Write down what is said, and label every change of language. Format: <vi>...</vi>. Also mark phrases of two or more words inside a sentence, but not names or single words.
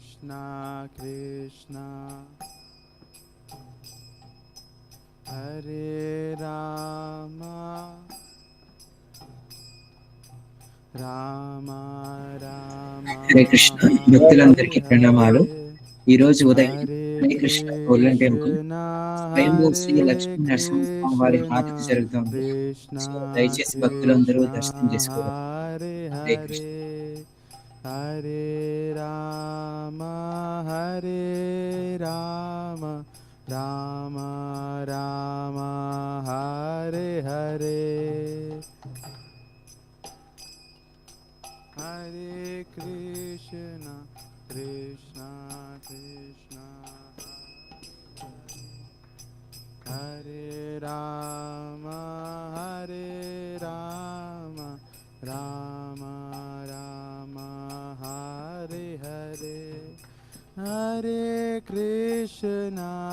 <sa>Krishna Hare Rama Rama Rama హరే కృష్ణ</sa> <te>Hare భక్తులందరికీ ప్రణామాలు. Hare ఈ రోజు ఉదయం Hare హరే కృష్ణ గోల్డెన్ టెంపుల్ Krishna స్వయంభూ శ్రీ Hare లక్ష్మీ నరసింహస్వామి వారి Krishna హారతి జరుగుతోంది. Krishna సో దయచేసి భక్తులందరూ Krishna దర్శనం చేసుకోవాలి. Hare హరే కృష్ణ.</te> <sa>Hare Hare Rama Hare Rama Rama Rama Hare Hare Hare Krishna Krishna Krishna Hare Rama Hare Rama Rama Rama Hare Hare Hare Krishna</sa>